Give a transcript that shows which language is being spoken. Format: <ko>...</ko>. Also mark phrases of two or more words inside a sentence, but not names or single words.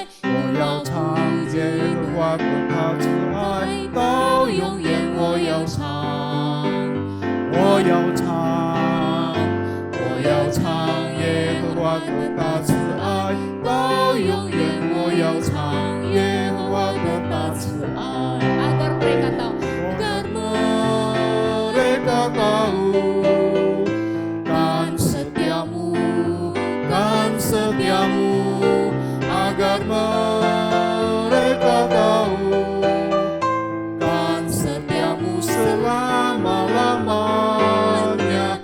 <zh>我要唱耶和华的大慈爱，到永远我要唱，我要唱，我要唱耶和华的大慈爱，到永远我要唱耶和华的大慈爱。</zh> <id>Agar mereka tahu, Agar mereka tahu kan setiamu, kan setiamu, agar mereka tahu kan setiamu selama-lamanya.</id>